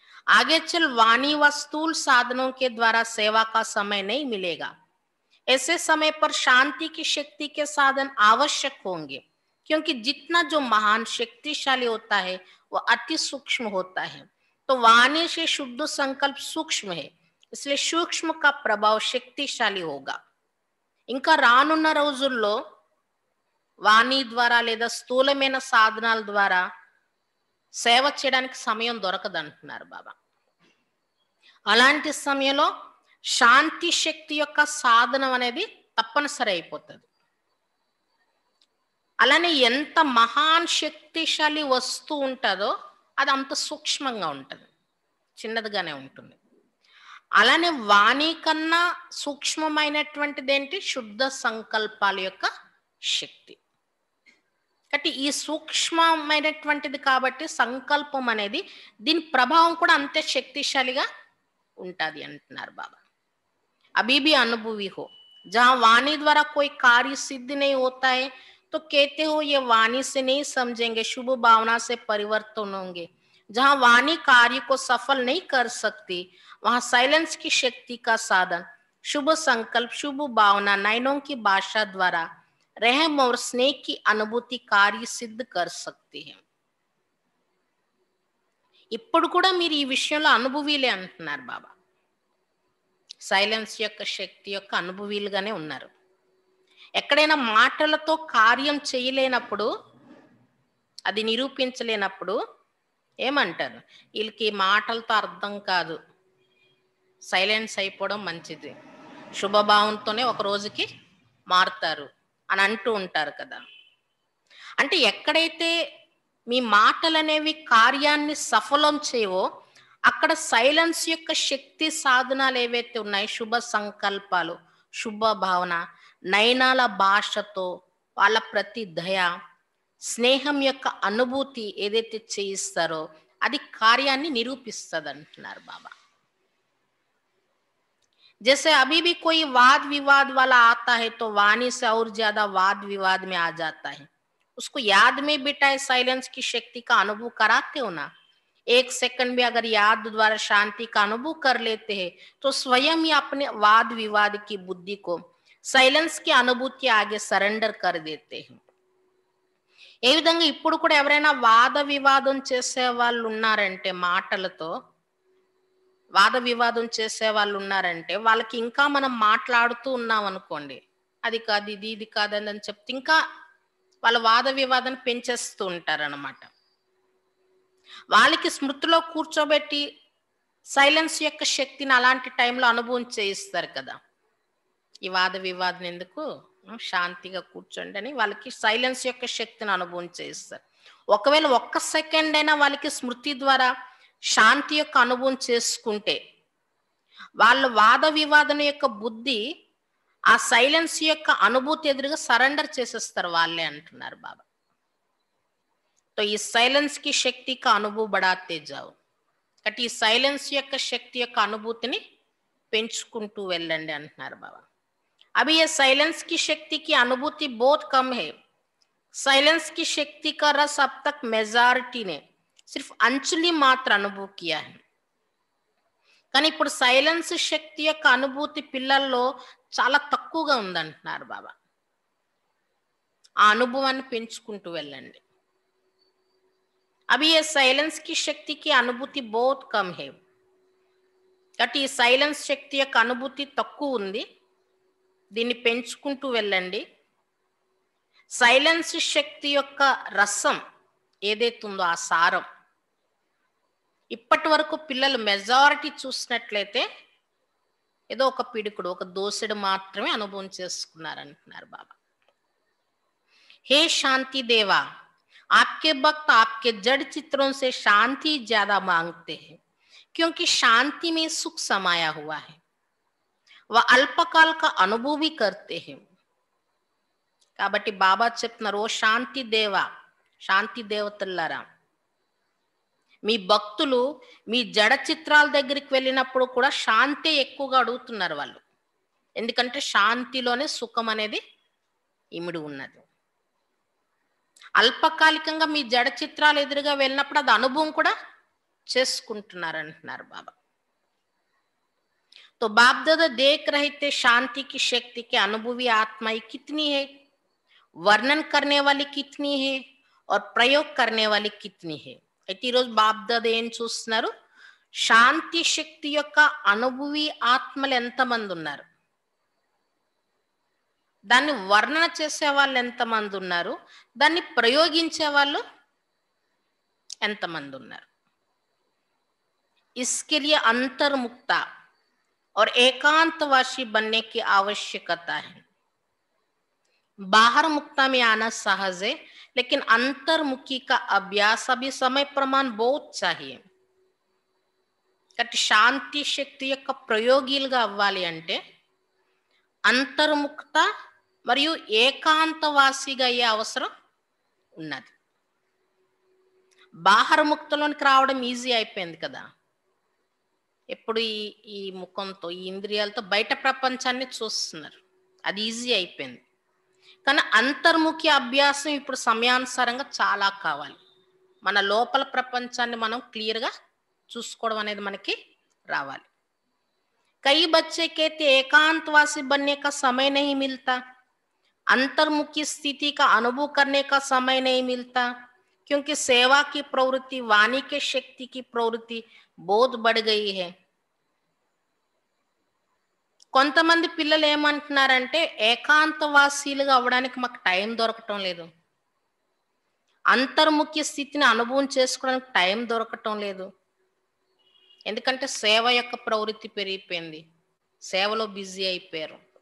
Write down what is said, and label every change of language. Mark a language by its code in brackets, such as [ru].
[hi] आगे चल वाणी व स्थूल साधनों के द्वारा सेवा का समय नहीं मिलेगा. ऐसे समय पर शांति की शक्ति के साधन आवश्यक होंगे, क्योंकि जितना जो महान शक्तिशाली होता है वह अति सूक्ष्म होता है. तो वाणी से शुद्ध संकल्प सूक्ष्म है, इसलिए सूक्ष्म का प्रभाव शक्तिशाली होगा. [te] ఇంకా రానున్న రోజుల్లో వాణి ద్వారా లేదా స్థూలమైన సాధనాల ద్వారా సేవ చేయడానికి సమయం దొరకదు అంటున్నారు బాబా. అలాంటి సమయంలో శాంతి శక్తి యొక్క సాధనం అనేది తప్పనిసరి అయిపోతుంది. అలానే ఎంత మహాన్ శక్తిశాలి వస్తువు ఉంటుందో అది అంత సూక్ష్మంగా ఉంటుంది, చిన్నదిగానే ఉంటుంది. అలానే వాణి కన్నా సూక్ష్మమైనటువంటిది ఏంటి? శుద్ధ సంకల్పాల యొక్క శక్తి. కాబట్టి ఈ సూక్ష్మమైనటువంటిది కాబట్టి సంకల్పం అనేది దీని ప్రభావం కూడా అంతే శక్తిశాలిగా ఉంటుంది అంటున్నారు బాబా. [hi] अभी भी अनुभवी हो, जहां वाणी द्वारा कोई कार्य सिद्ध नहीं होता है तो कहते हो ये वाणी से नहीं समझेंगे, शुभ भावना से परिवर्तन होंगे। जहां वाणी कार्य को सफल नहीं कर सकती वहां साइलेंस की शक्ति का साधन शुभ संकल्प, शुभ भावना, नयनों की भाषा द्वारा रहम और स्नेह की अनुभूति कार्य सिद्ध कर सकती है। [te] ఇప్పుడు కూడా మీరు ఈ విషయంలో అనుభవీలే అంటున్నారు బాబా. సైలెన్స్ యొక్క శక్తి యొక్క అనుభవీలుగానే ఉన్నారు. ఎక్కడైనా మాటలతో కార్యం చేయలేనప్పుడు, అది నిరూపించలేనప్పుడు ఏమంటారు? వీళ్ళకి మాటలతో అర్థం కాదు, సైలెన్స్ అయిపోవడం మంచిది, శుభభావంతోనే ఒక రోజుకి మారుతారు అని అంటూ ఉంటారు కదా. అంటే ఎక్కడైతే మీ మాటలు అనేవి కార్యాన్ని సఫలం చేయవో అక్కడ సైలెన్స్ యొక్క శక్తి సాధనాలు ఏవైతే ఉన్నాయి, శుభ సంకల్పాలు, శుభ భావన, నయనాల భాషతో వాళ్ళ ప్రతి దయ, స్నేహం యొక్క అనుభూతి ఏదైతే చేయిస్తారో అది కార్యాన్ని నిరూపిస్తుంది అంటున్నారు బాబా. [hi] जैसे अभी भी कोई वाद विवाद वाला आता है तो वाणी से और ज्यादा वाद विवाद में आ जाता है, उसको याद में बिठाए साइलेंस की शक्ति का अनुभव कराते हो ना। एक सेकंड में अगर याद द्वारा शांति का अनुभव कर लेते हैं तो स्वयं ही अपने वाद विवाद की बुद्धि को [te] సైలెన్స్ కి అనుభూతి ఆగే సరెండర్ [hi] कर देते हैं. [te] ఏ విధంగా ఇప్పుడు కూడా ఎవరైనా వాద వివాదం చేసే వాళ్ళు ఉన్నారంటే, మాటలతో వాద వివాదం చేసే వాళ్ళు ఉన్నారంటే వాళ్ళకి ఇంకా మనం మాట్లాడుతూ ఉన్నాం అనుకోండి, అది కాదు ఇది ఇది కాదని అని చెప్తే ఇంకా వాళ్ళ వాద వివాదాన్ని పెంచేస్తూ ఉంటారన్నమాట. వాళ్ళకి స్మృతిలో కూర్చోబెట్టి సైలెన్స్ యొక్క శక్తిని అలాంటి టైంలో అనుభవం చేయిస్తారు కదా. ఈ వాద వివాదం ఎందుకు, శాంతిగా కూర్చోండి అని వాళ్ళకి సైలెన్స్ యొక్క శక్తిని అనుభవం చేయిస్తారు. ఒకవేళ ఒక్క సెకండ్ అయినా వాళ్ళకి స్మృతి ద్వారా శాంతి యొక్క అనుభవం చేసుకుంటే వాళ్ళ వాద వివాదం యొక్క బుద్ధి ఆ సైలెన్స్ యొక్క అనుభూతి ఎదురుగా సరెండర్ చేసేస్తారు వాళ్ళే అంటున్నారు బాబా. [hi] तो इस साइलेंस की शक्ति का अनुभव बढ़ाते जाओ. [te] కాబట్టి ఈ సైలెన్స్ యొక్క శక్తి యొక్క అనుభూతిని పెంచుకుంటూ వెళ్ళండి అంటున్నారు బాబా. [hi] अभी ये साइलेंस की शक्ति की अनुभूति बहुत कम है. साइलेंस की शक्ति का रस अब तक मेजॉरिटी ने सिर्फ अंचली मात्र अनुभव किया है. [te] కానీ ఇప్పుడు సైలెన్స్ శక్తి యొక్క అనుభూతి పిల్లల్లో చాలా తక్కువగా ఉందంటున్నారు బాబా. ఆ అనుభవాన్ని పెంచుకుంటూ వెళ్ళండి. [hi] अभी ये साइलेंस की शक्ति की अनुभूति बहुत कम है. [te] కాబట్టి ఈ సైలెన్స్ శక్తి యొక్క అనుభూతి తక్కువ ఉంది, దీన్ని పెంచుకుంటూ వెళ్ళండి. సైలెన్స్ శక్తి యొక్క రసం ఏదైతే ఉందో ఆ సారం ఇప్పటి వరకు పిల్లలు మెజారిటీ చూసినట్లయితే ఏదో ఒక పిడుకుడు, ఒక దోసెడు మాత్రమే అనుభవం చేసుకున్నారంటున్నారు బాబా. హే శాంతి దేవా, [hi] आपके भक्त आपके जड़ चित्रों से शांति ज्यादा मांगते हैं क्योंकि शांति में सुख समाया हुआ है, वह अल्पकाल का अनुभव भी करते हैं. [te] కాబట్టి బాబా చెప్తున్నారు, ఓ శాంతి దేవ, శాంతి దేవతలారా, మీ భక్తులు మీ జడ చిత్రాల దగ్గరికి వెళ్ళినప్పుడు కూడా శాంతి ఎక్కువగా అడుగుతున్నారు వాళ్ళు. ఎందుకంటే శాంతిలోనే సుఖం అనేది ఇమిడి ఉన్నది. అల్పకాలికంగా మీ జడ చిత్రాలు ఎదురుగా వెళ్ళినప్పుడు అది అనుభవం కూడా చేసుకుంటున్నారు అంటున్నారు బాబా. [hi] तो बाप दादा देख रहे थे शांति की शक्ति के अनुभवी आत्माएं कितनी है, वर्णन करने वाली कितनी है और प्रयोग करने वाली कितनी है. [te] అయితే ఈరోజు బాప్ దాదా ఏం చూస్తున్నారు, శాంతి శక్తి యొక్క అనుభవి ఆత్మలు ఎంతమంది ఉన్నారు, దాన్ని వర్ణన చేసే వాళ్ళు ఎంతమంది ఉన్నారు, దాన్ని ప్రయోగించే వాళ్ళు ఎంతమంది ఉన్నారు. [hi] इसके लिए अंतर्मुक्ता और एकांतवासी बनने की आवश्यकता है. बाहर मुक्ता में आना सहज है, लेकिन अंतर्मुखी का अभ्यास अभी समय प्रमाण बहुत चाहिए. [te] కాబట్టి శాంతి శక్తి యొక్క ప్రయోగిలుగా అవ్వాలి అంటే అంతర్ముక్త మరియు ఏకాంతవాసిగా అయ్యే అవసరం ఉన్నది. బాహరముక్తలోనికి రావడం ఈజీ అయిపోయింది కదా. ఎప్పుడు ఈ ఈ ముఖంతో ఈ ఇంద్రియాలతో బయట ప్రపంచాన్ని చూస్తున్నారు, అది ఈజీ అయిపోయింది. కానీ అంతర్ముఖి అభ్యాసం ఇప్పుడు సమయానుసారంగా చాలా కావాలి. మన లోపల ప్రపంచాన్ని మనం క్లియర్గా చూసుకోవడం అనేది మనకి రావాలి. [hi] कई बच्चे कहते एकांतवासी बनने का समय नहीं मिलता, अंतर्मुखी स्थिति का अनुभव करने का समय नहीं मिलता, क्योंकि सेवा की प्रवृत्ति, वाणी के शक्ति की प्रवृत्ति बहुत बढ़ गई है. [te] కొంతమంది పిల్లలు ఏమంటున్నారంటే ఏకాంతవాసీలుగా అవ్వడానికి మాకు టైం దొరకటం లేదు, అంతర్ముఖి స్థితిని అనుభవం చేసుకోవడానికి టైం దొరకటం లేదు. ఎందుకంటే సేవ యొక్క ప్రవృత్తి పెరిగిపోయింది, సేవలో బిజీ అయిపోయారు.